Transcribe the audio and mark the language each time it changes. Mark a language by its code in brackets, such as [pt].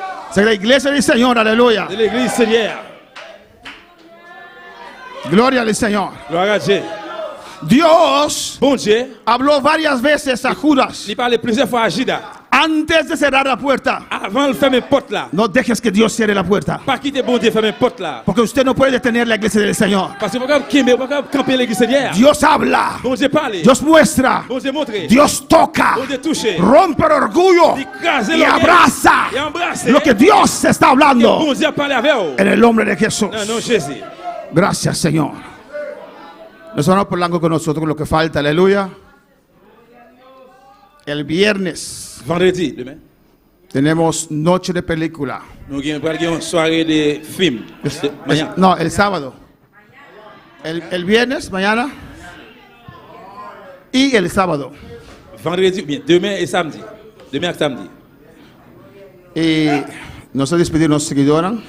[es] Es la iglesia del Señor, aleluya. [fr] De l'église Seigneur. [es] Gloria al Señor. [fr] Gloire à Dieu. [es] Dios [fr] Bon Dieu, [es] habló varias veces a Judas [fr] il parlait plusieurs fois à Judas. [es] antes de cerrar la puerta. [fr] Avant de fermer porte là. [es] No dejes que Dios cierre la puerta. [fr] Pas quitter bon Dieu fermer porte là. [es] Porque usted no puede detener la iglesia del Señor. [fr] Parce que vous pouvez pas camper l'église Seigneur. [es] Dios habla. [fr] Bon Dieu parle. [es] Dios muestra. [fr] Bon Dieu montre. [es] Dios toca. [fr] Bon Dieu touche. [es] Rompe el orgullo. [fr] Écrase [es] Y [fr] l'orgueil. [es] abraza [fr] Et embrasse. [es] lo que Dios está hablando. [fr] Bon Dieu parle avec vous. [es] En el nombre de Jesús. [fr] Dans le nom de Jésus. [es] Gracias, Señor. Nos vamos por largo con nosotros con lo que falta. Aleluya. El viernes [fr] Vendredi, demain. [es] tenemos noche de película. [fr] Nous avons une soirée de film. [es] Mañana. No, el sábado. El viernes, mañana. Y el sábado. [fr] Vendredi, bien, demain et samedi. Demain et samedi. [es] Y nos despedimos seguidora.